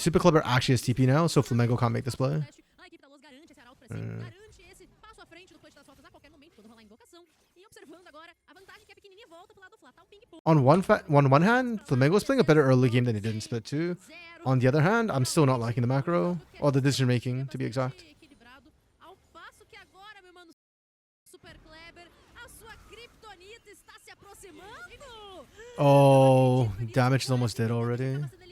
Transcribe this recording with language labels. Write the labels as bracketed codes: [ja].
[en] Super Clever actually has TP now, so Flamengo can't make this play. [pt] A equipe da Luz garante esse arauto pra cima, garante esse passo à frente do clutch das rotas a qualquer momento, quando rolar a invocação. E observando agora a vantagem que é pequenininha, volta pro lado do Fla, tá um ping-pong. [en] On one hand, Flamengo was playing a better early game than he did in Split 2. On the other hand, I'm still not liking the macro, or the decision making, to be exact. [pt] Equilibrado, ao passo que agora, meu mano, Super Kleber, a sua kryptonita está se aproximando. [en] Oh, damage is almost dead already.